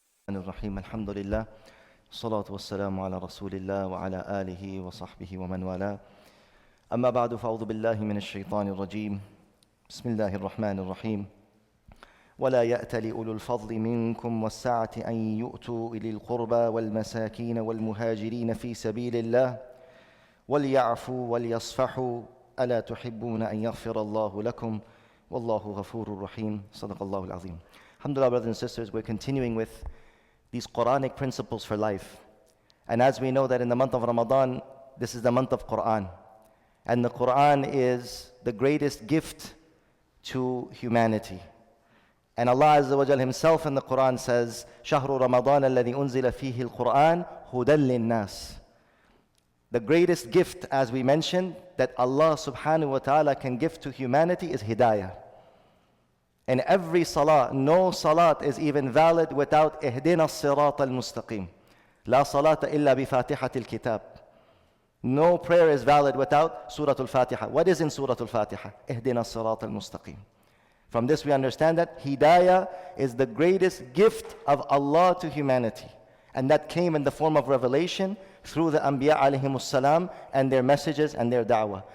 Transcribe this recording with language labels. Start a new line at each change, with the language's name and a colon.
Arabic: الرحيم الحمد لله والصلاة والسلام على رسول الله وعلى آله وصحبه ومن والاه أما بعد فأعوذ بالله من الشيطان الرجيم بسم الله الرحمن الرحيم ولا يأتل أولو الفضل منكم والسعة أن يؤتوا إلي القربى والمساكين والمهاجرين في سبيل الله وليعفوا وليصفحوا ألا تحبون أن يغفر الله لكم والله غفور رحيم صدق الله العظيم.
English: Alhamdulillah, brothers and sisters, we're continuing with these Quranic principles for life. And as we know that in the month of Ramadan, this is the month of Quran. And the Quran is the greatest gift to humanity. And Allah Azza wa Jal himself in the Quran says,
Arabic: شَهْرُ رَمَضَانَ الَّذِي أُنزِلَ فِيهِ الْقُرْآنِ هُدًى لِلنَّاسِ.
English: The greatest gift, as we mentioned, that Allah subhanahu wa ta'ala can give to humanity is hidayah. And every salah, no salat is even valid without
Arabic: اهدنا الصراط المستقيم. لا صلاة إلا بفاتحة الكتاب.
English: No prayer is valid without Surah Al-Fatiha. What is in Surah Al-Fatiha?
Arabic: اهدنا الصراط المستقيم.
English: From this we understand that hidayah is the greatest gift of Allah to humanity. And that came in the form of revelation through the Anbiya alayhimus salam and their messages and their da'wah.